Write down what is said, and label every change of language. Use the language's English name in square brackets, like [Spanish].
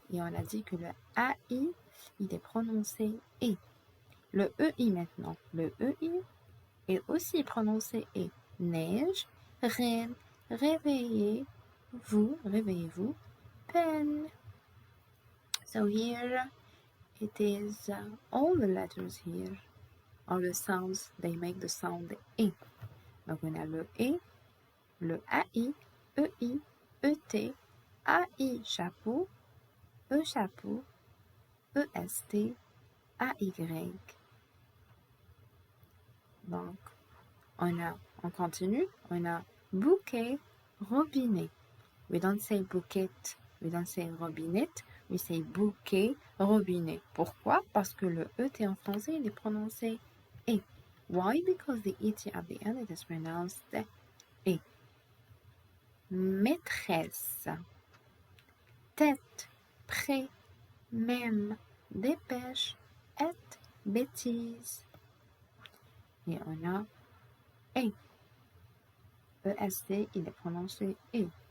[French] Et on a dit que le AI, il est prononcé E. Le EI maintenant. Le EI est aussi prononcé E. Neige, reine, réveillez, vous, réveillez-vous, peine. [English] So here it is all the letters here, all the sounds, they make the sound E. [French] Donc on a le E, le AI, EI, ET, AI chapeau, E chapeau, E-S-T-A-Y. Donc, on continue. On a bouquet, robinet. [English] We don't say bouquet, we don't say robinet, we say bouquet, robinet. [French] Pourquoi? Parce que le E-T en français, il est prononcé E. [English] Why? Because the E-T at the end, it is pronounced E. [French] Maîtresse, tête, près, même, dépêche, est, bêtise. Et on a E. E-S-T, il est prononcé E.